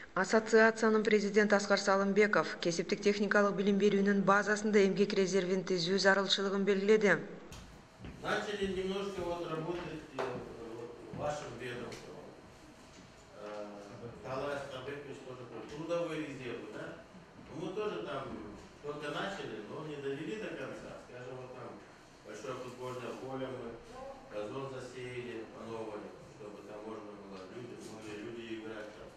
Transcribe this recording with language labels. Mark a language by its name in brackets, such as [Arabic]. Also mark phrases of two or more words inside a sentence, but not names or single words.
[Kyrgyz] Ассоциациянын президенти Аскар Салымбеков кесиптик техникалык билим берүүнүн базасында эмгек резервин түзүү зарылчылыгын белгиледи. [Russian] Начали немножко работать в вашем ведомстве. Талай Аскарбекович тоже трудовой резерв, да? Мы тоже там только начали, но не довели до конца. Скажем, вот там большое футбольное поле мы, газон засеяли по новой, чтобы там можно было люди играть там.